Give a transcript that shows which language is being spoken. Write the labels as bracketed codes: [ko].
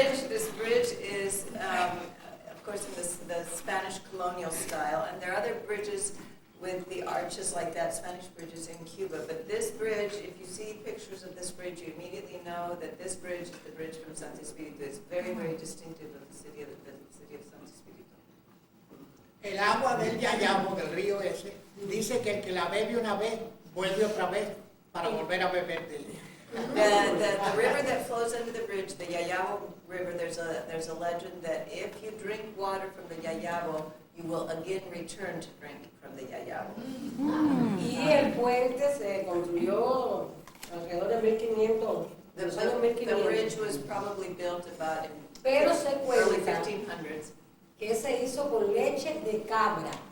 [en] This bridge is, of course, in the Spanish colonial style, and there are other bridges with the arches like that, Spanish bridges in Cuba. But this bridge, if you see pictures of this bridge, you immediately know that this bridge is the bridge from Santo Espiritu. It's very, very distinctive of the city of Santo Espiritu. [es] El agua del Yayabo, del río ese, dice que el que la bebe una vez, vuelve otra vez para volver a beber de ella. [en] The river that flows under the bridge, the Yayabo River, there's a legend that if you drink water from the Yayabo, you will again return to drink from the Yayabo. [es] Y el puente se construyó alrededor de 1500, de los años 1500. [en] The bridge was probably built about in [es] Pero se [en] early [es] cuenta [en] 1500s. [es] que se hizo con leche de cabra.